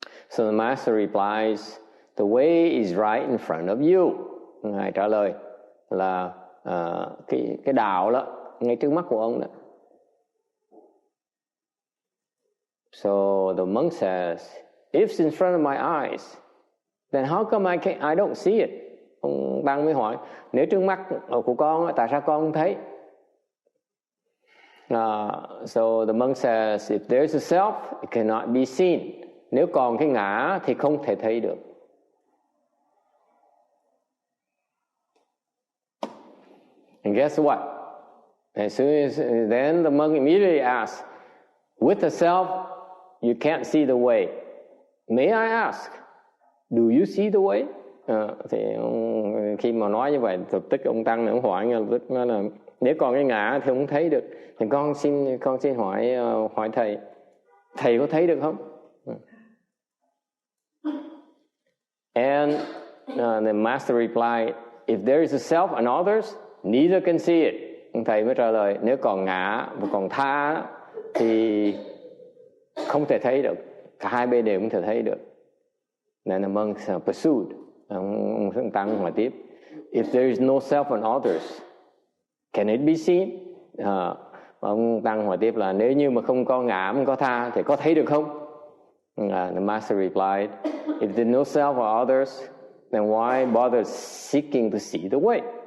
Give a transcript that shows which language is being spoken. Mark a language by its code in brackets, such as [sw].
[en] So the Master replies, the way is right in front of you. [vi] Ngài trả lời là cái đạo đó ngay trước mắt của ông đó. [en] So the monk says, if it's in front of my eyes, then how come I don't see it? [vi] Ông tăng mới hỏi, nếu trước mắt của con, tại sao con không thấy? [en] So the monk says, if there's a self, it cannot be seen. [vi] Nếu còn cái ngã thì không thể thấy được. [en] And guess what? As soon as then the monk immediately asks, with the self, you can't see the way. May I ask, do you see the way? [vi] Thì khi mà nói như vậy, thực tức ông tăng này ông hỏi ngay lập tức nói là nếu còn cái ngã thì không thấy được. Thì con xin hỏi thầy có thấy được không? [en] And the Master replied, if there is a self and others, neither can see it. [vi] Thầy mới trả lời, nếu còn ngã và còn tha thì không thể thấy được. Cả hai bên đều không thể thấy được. [en] Then the monk pursued. [vi] Ông tăng hỏi tiếp, [en] if there is no self and others, can it be seen? [vi] Ông tăng hỏi tiếp là nếu như mà không có ngã, không có tha thì có thấy được không? [en] The Master replied, if there is no self or others, then why bother seeking to see the way?